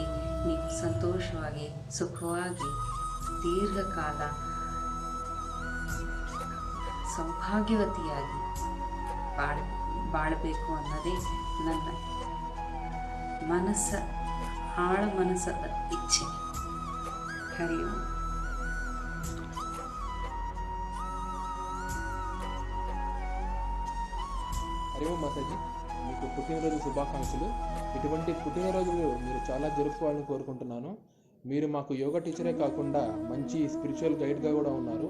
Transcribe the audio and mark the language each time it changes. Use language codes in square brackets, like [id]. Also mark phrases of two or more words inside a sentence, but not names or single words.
[kn] ನೀವು ಸಂತೋಷವಾಗಿ, ಸುಖವಾಗಿ, ದೀರ್ಘಕಾಲ ಸೌಭಾಗ್ಯವತಿಯಾಗಿ ಬಾಳಬೇಕು ಅನ್ನೋದೇ ನನ್ನ ಆಳ ಮನಸ್ಸದ ಇಚ್ಛೆ. ಹರಿ ಓಂ. [te] హరి ఓం మాతాజీ, మీకు పుట్టినరోజు శుభాకాంక్షలు. ఇటువంటి పుట్టినరోజులు మీరు చాలా జరుపుకోవాలని కోరుకుంటున్నాను. మీరు మాకు యోగా టీచరే కాకుండా మంచి [en] spiritual guide [te] కూడా ఉన్నారు.